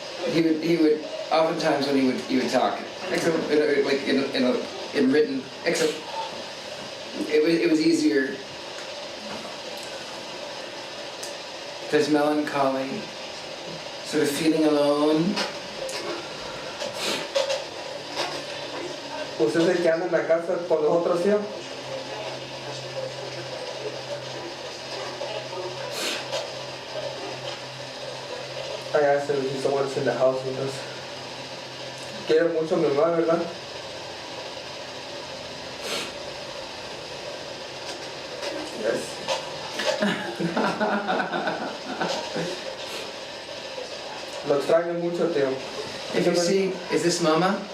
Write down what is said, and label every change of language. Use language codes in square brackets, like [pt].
[en] He would oftentimes when he would talk EXO like in written EXO. It was easier. There's melancholy, sort of feeling alone. [es] ¿Usted se queda en la casa con nosotros, tío? [en] I asked him if someone's in the house with us. [es] Quiere mucho a mi mamá, ¿verdad? [en] Yes. [es] Lo extraño mucho, tío. [en] If you see, is this Mama?